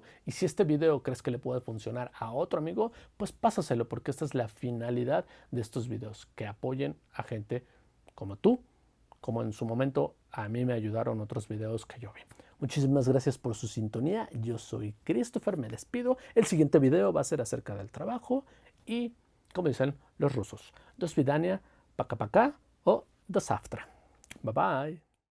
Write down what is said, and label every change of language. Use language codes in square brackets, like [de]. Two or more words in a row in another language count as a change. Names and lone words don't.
[es] Y si este video crees que le puede funcionar a otro amigo, pues pásaselo porque esta es la finalidad de estos videos, que apoyen a gente como tú, como en su momento a mí me ayudaron otros videos que yo vi. Muchísimas gracias por su sintonía. Yo soy Christopher, me despido. El siguiente video va a ser acerca del trabajo y, como dicen los rusos, [ru] до свидания, пока-пока o до завтра. [en] Bye bye.